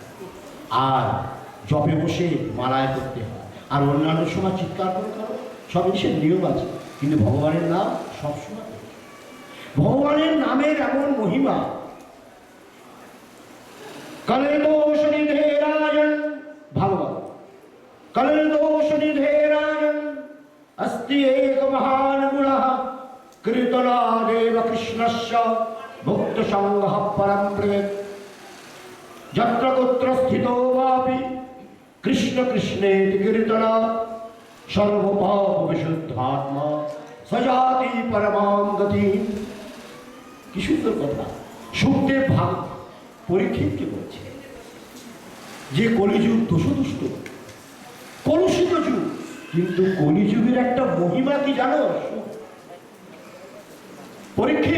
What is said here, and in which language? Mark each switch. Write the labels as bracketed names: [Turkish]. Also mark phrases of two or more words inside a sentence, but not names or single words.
[Bangla] আর জপে বসে মালায় করতে হয়, আর অন্যান্য সময় চিৎকার করে করো, সব জিনিসের নিয়ম আছে। কিন্তু ভগবানের নাম সবসময়, ভগবানের নামের এমন মহিমা। [Sanskrit] কলে দোষ নিধে রাজন, ভাগবত, কলে দোষ নিধে রাজন अस्ति एक महान गुणः कीर्तनादेव कृष्णस्य भुक्त संगः परम प्रिय यत्र कुत्र स्थितो वापि कृष्ण कृष्णेति कीर्तना सर्वपाप विशुद्धात्मा सजाति परमां गति। [Bangla] কি সুন্দর কথা। সুখদেব ভাগ পরীক্ষিতকে বলছে যে কলিযুগ দোষদুষ্ট কলুষিত যুগ, কিন্তু কলিযুগের একটা মহিমা কি জানো পরীক্ষিত?